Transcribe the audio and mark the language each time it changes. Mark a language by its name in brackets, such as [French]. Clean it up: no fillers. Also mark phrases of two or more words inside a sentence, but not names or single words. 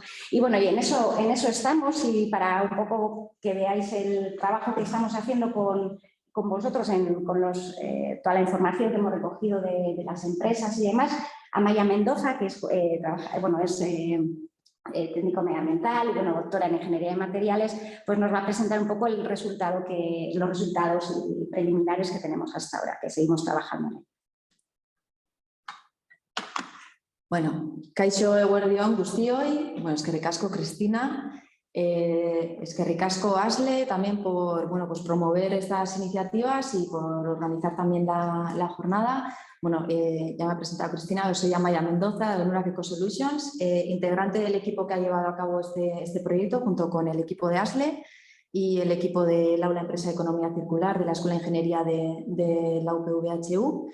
[Spanish] Y bueno, y en eso estamos, y para un poco que veáis el trabajo que estamos haciendo con vosotros, con toda la información que hemos recogido de las empresas y demás, Amaya Mendoza, que es técnico medioambiental y, bueno, doctora en Ingeniería de Materiales, pues nos va a presentar un poco los resultados preliminares que tenemos hasta ahora, que seguimos trabajando en él. Bueno, [Basque] kaixo eguerdion guztioi, [Spanish] bueno, [Basque] eskerrik asko Cristina, eskerrik asko Asle [Spanish] también por, bueno, pues promover estas iniciativas y por organizar también la jornada. Bueno, ya me ha presentado Cristina, yo soy Amaya Mendoza de Nurac Eco Solutions, integrante del equipo que ha llevado a cabo este proyecto junto con el equipo de Asle y el equipo del Aula Empresa de Economía Circular de la Escuela de Ingeniería de la UPV-HU.